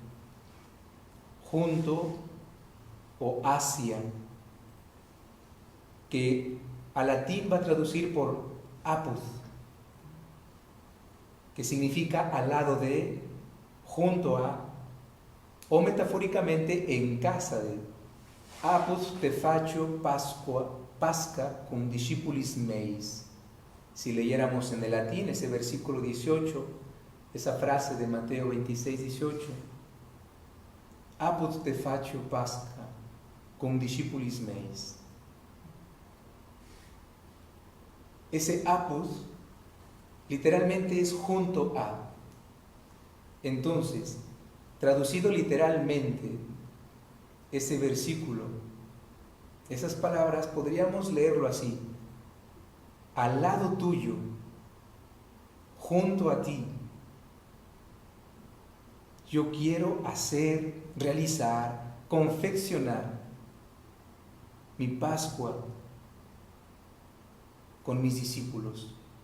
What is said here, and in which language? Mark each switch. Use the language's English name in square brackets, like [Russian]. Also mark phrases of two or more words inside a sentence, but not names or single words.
[Spanish] junto o hacia, que al latín va a traducir por apud, que significa al lado de, junto a, o metafóricamente en casa de. [Latin] Apud te faccio Pasca cum discipulis meis. [Spanish] Si leyéramos en el latín ese versículo 18, esa frase de Mateo 26, 18, [Latin] apud te faccio Pasca cum discipulis meis. [Spanish] Ese apud literalmente es junto a. Entonces, traducido literalmente, ese versículo, esas palabras, podríamos leerlo así: al lado tuyo, junto a ti, yo quiero hacer, realizar, confeccionar mi Pascua con mis discípulos.